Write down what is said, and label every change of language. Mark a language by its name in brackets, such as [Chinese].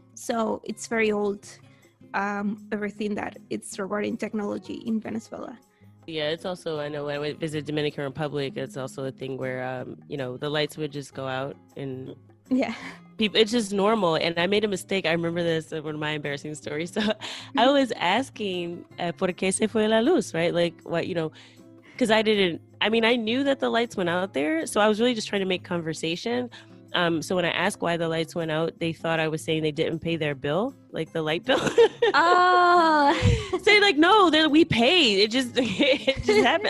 [English] So it's very old, everything that it's regarding technology in Venezuela. Yeah, it's also, I know when I went visit Dominican Republic, it's also a thing where, the lights would just go out and people, it's just normal. And I made a mistake. I remember this, one of my embarrassing stories. So I was asking, [Spanish] ¿por qué se fue la luz? [English] Right? Like, what, because I knew that the lights went out there. So I was really just trying to make conversation. So when I asked why the lights went out, they thought I was saying they didn't pay their bill, like the light bill. Oh. Say like, no, we paid. It just happened.